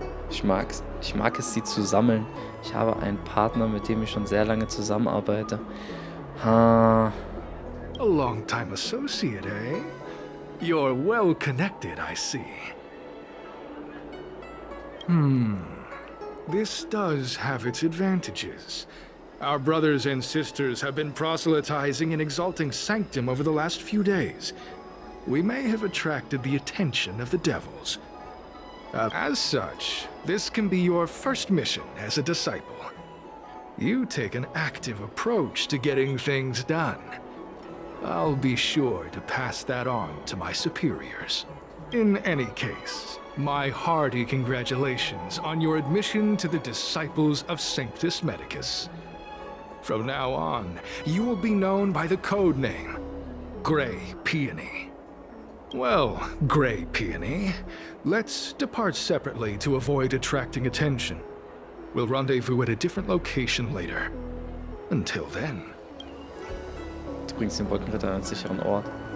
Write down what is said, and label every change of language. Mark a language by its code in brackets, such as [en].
[de] Ich mag es, sie zu sammeln. Ich habe einen Partner, mit dem ich schon sehr lange zusammenarbeite. [en] A long-time associate, eh? You're well connected, I see. This does have its advantages. Our brothers and sisters have been proselytizing and exalting Sanctum over the last few days. We may have attracted the attention of the devils. As such, this can be your first mission as a disciple. You take an active approach to getting things done. I'll be sure to pass that on to my superiors. In any case, my hearty congratulations on your admission to the Disciples of Sanctus Medicus. From now on, you will be known by the code name, Grey Peony. Well, Grey Peony, let's depart separately to avoid attracting attention. We'll rendezvous at a different location later. Until then. [de] Du bringst den Wolkenritter an einen sicheren Ort.